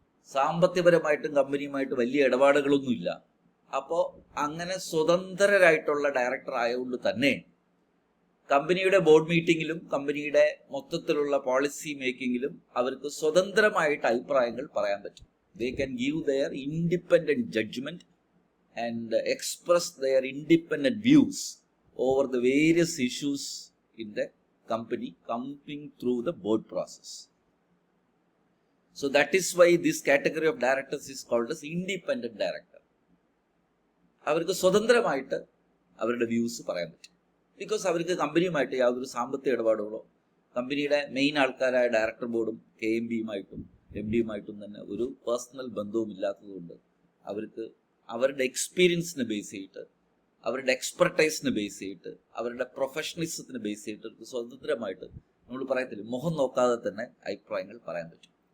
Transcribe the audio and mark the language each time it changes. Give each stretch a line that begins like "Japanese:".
Malayalam: സാമ്പത്തികപരമായിട്ടും കമ്പനിയുമായിട്ട് വലിയ ഇടപാടുകളൊന്നുമില്ല. അപ്പോൾ അങ്ങനെ സ്വതന്ത്രരായിട്ടുള്ള ഡയറക്ടർ ആയതുകൊണ്ട് തന്നെ കമ്പനിയുടെ ബോർഡ് മീറ്റിങ്ങിലും കമ്പനിയുടെ മൊത്തത്തിലുള്ള പോളിസി മേക്കിങ്ങിലും അവർക്ക് സ്വതന്ത്രമായിട്ട് അഭിപ്രായങ്ങൾ പറയാൻ പറ്റും.
English: They can give their independent judgement and express their independent views over the various issues in the company coming through the board process. So that is why this category of directors is called as independent director.
Malayalam: അവർക്ക് സ്വതന്ത്രമായിട്ട് അവരുടെ views പറയാൻ പറ്റും. Because അവർക്ക് കമ്പനിയുമായിട്ട് യാതൊരു സാമ്പത്തിക ഇടപാടുകളോ കമ്പനിയുടെ main ആൾക്കാരായ director ബോർഡും KMB-യുമായിട്ടും MD-യുമായിട്ടും തന്നെ ഒരു പേഴ്സണൽ ബന്ധവും ഇല്ലാത്തതുകൊണ്ട് അവർക്ക് അവരുടെ എക്സ്പീരിയൻസിനെ ബേസ് ചെയ്തിട്ട്, അവരുടെ എക്സ്പെർട്ടൈസിനെ ബേസ് ചെയ്തിട്ട്, അവരുടെ പ്രൊഫഷണലിസത്തിന് ബേസ് ചെയ്തിട്ട് അവർക്ക് സ്വതന്ത്രമായിട്ട്, നമ്മൾ പറയത്തില്ല, മുഖം നോക്കാതെ തന്നെ അഭിപ്രായങ്ങൾ പറയാൻ പറ്റും.